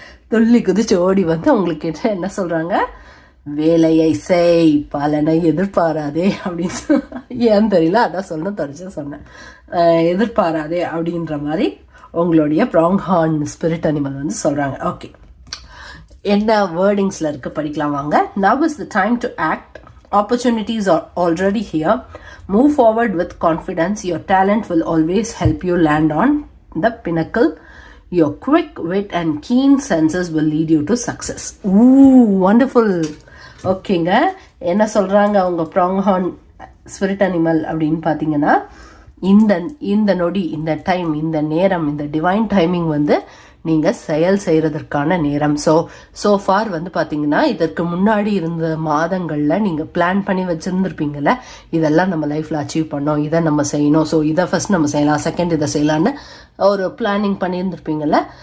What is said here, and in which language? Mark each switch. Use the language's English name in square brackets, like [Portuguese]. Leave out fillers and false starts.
[Tamil] துள்ளி குதிச்சு ஓடி வந்து உங்களுக்கு என்ன சொல்கிறாங்க? வேலையை செய், பலனை எதிர்பாராதே அப்படின்னு. ஏன்னு தெரியல, அதான் சொன்னேன். எதிர்பாராதே அப்படின்ற மாதிரி உங்களுடைய ப்ராங் ஹார்ன் ஸ்பிரிட் அனிமல் வந்து சொல்கிறாங்க. ஓகே, என்ன வேர்டிங்ஸில் இருக்கு படிக்கலாம் வாங்க. [English] Now is the time to act. Opportunities are already here. Move forward with confidence. Your talent will always help you land on the pinnacle. Your quick wit and keen senses will lead you to success. Ooh, wonderful. [Tamil] ஓகேங்க, என்ன சொல்கிறாங்க அவங்க prong horn spirit animal அப்படின்னு பார்த்தீங்கன்னா, இந்த நொடி, இந்த time, இந்த நேரம், இந்த டிவைன் டைமிங் வந்து நீங்கள் செயல் செய்கிறதற்கான நேரம். ஸோ ஃபார் வந்து பார்த்தீங்கன்னா இதற்கு முன்னாடி இருந்த மாதங்களில் நீங்கள் பிளான் பண்ணி வச்சுருந்துருப்பீங்கள்ல, இதெல்லாம் நம்ம லைஃப்பில் அச்சீவ் பண்ணோம், இதை நம்ம செய்யணும், ஸோ இதை ஃபஸ்ட் நம்ம செய்யலாம், செகண்ட் இதை செய்யலான்னு ஒரு பிளானிங் பண்ணியிருந்துருப்பீங்கள்ல.